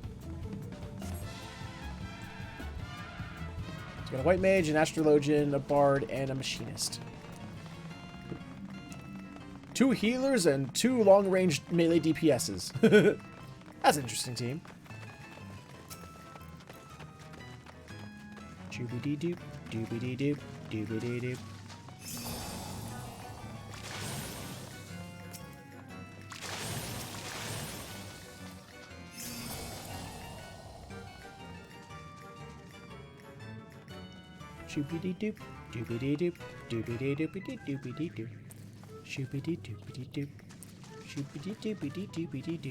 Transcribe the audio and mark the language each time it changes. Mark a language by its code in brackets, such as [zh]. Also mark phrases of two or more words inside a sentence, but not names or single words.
[en] So we got a white mage, an astrologian, a bard, and a machinist. 2 healers and 2 long-range melee DPSs. That's an interesting team. Doobie-dee-doop, doobie-dee-doop, doobie-dee-doop. Doobie-dee-doop, doobie-dee-doop, doobie-dee-doop-dee-doop-dee-doop. Shoopity-doopity-doop. Shoopity-doopity-doopity-doop.